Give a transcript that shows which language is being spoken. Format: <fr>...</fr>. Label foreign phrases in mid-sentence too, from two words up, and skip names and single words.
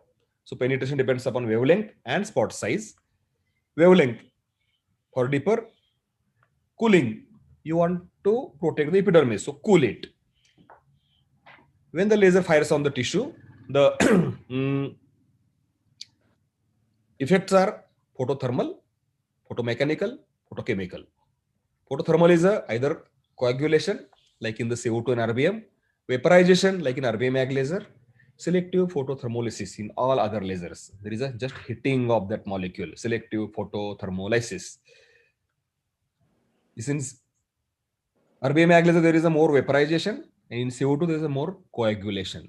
<en>So penetration depends upon wavelength and spot size. Wavelength for deeper. Cooling, you want to protect the epidermis, so cool it. When the laser fires on the tissue, the effects are photothermal, photomechanical, photochemical. Photothermal is either coagulation, like in the CO2 and RBM, vaporization, like in RBM mag laser, selective photothermolysis in all other lasers. There is a just hitting of that molecule, selective photothermolysis. Since RBM mag laser, there is a more vaporization, and in CO2 there is a more coagulation.</en>